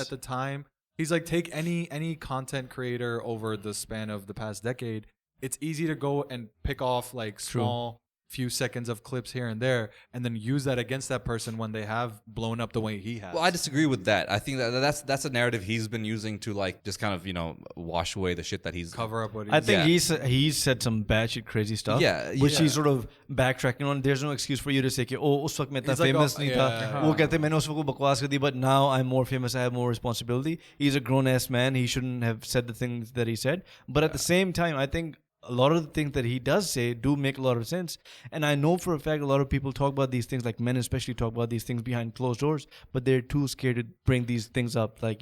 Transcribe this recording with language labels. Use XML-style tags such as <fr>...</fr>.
<en>at the time, he's like, take any content creator over the span of the past decade, it's easy to go and pick off like small few seconds of clips here and there, and then use that against that person when they have blown up the way he has. Well, I disagree with that. I think that's a narrative he's been using to like just kind of wash away the shit that he's cover up what he's I think Yeah. he's said some batshit crazy stuff. Yeah, which yeah. he's sort of backtracking on. There's no excuse for you to say कि oh</en> <hi>उस वक्त मैं इतना</hi> <en>He's like, famous oh,</en> <hi>नहीं</hi> <en>yeah.</en> <hi>था. वो कहते मैंने उस वक्त को बकवास कर दी,</hi> <en>but now I'm more famous. I have more responsibility. He's a grown ass man. He shouldn't have said the things that he said. But at the same time, I think a lot of the things that he does say do make a lot of sense. And I know for a fact a lot of people talk about these things, like men especially talk about these things behind closed doors, but they're too scared to bring these things up, like,</en>